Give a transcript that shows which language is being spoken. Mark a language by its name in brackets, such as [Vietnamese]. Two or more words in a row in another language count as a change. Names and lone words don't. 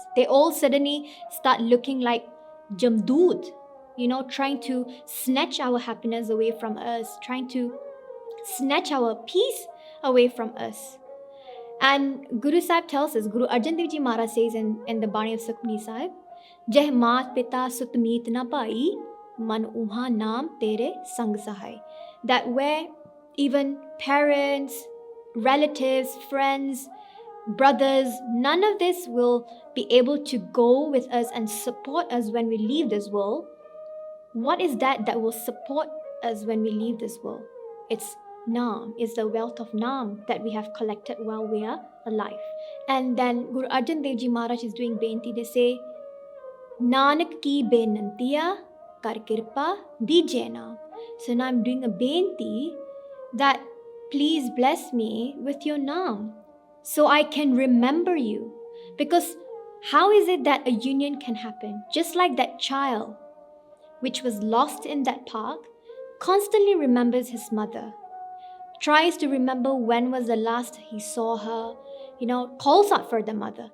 [English] They all suddenly start looking like Jamdood, trying to snatch our happiness away from us, trying to snatch our peace away from us. And Guru Sahib tells us, Guru Arjan Dev Ji Maharaj says in the Bani of Sukhmani Sahib, [Punjabi] ਜਹ ਮਾਤ ਪਿਤਾ ਸੁਤਮੀਤ ਨ ਪਾਈ, ਮਨ ਊਹਾ ਨਾਮੁ ਤੇਰੈ ਸੰਗ ਸਹਾਈ. [English] That where even parents, relatives, friends, brothers, none of this will be able to go with us and support us when we leave this world. What is that will support us when we leave this world? It's Naam, is the wealth of Naam that we have collected while we are alive. And then Guru Arjan Dev Ji Maharaj is doing benti. They say, [Punjabi] ਨਾਨਕ ਕੀ ਬੇਨੰਤੀਆ ਕਰ ਕਿਰਪਾ ਦੀਜੈ ਨਾਮੁ. [English] So now I'm doing a benti that please bless me with your Naam so I can remember you. Because how is it that a union can happen? Just like that child which was lost in that park constantly remembers his mother, tries to remember when was the last he saw her, calls out for the mother.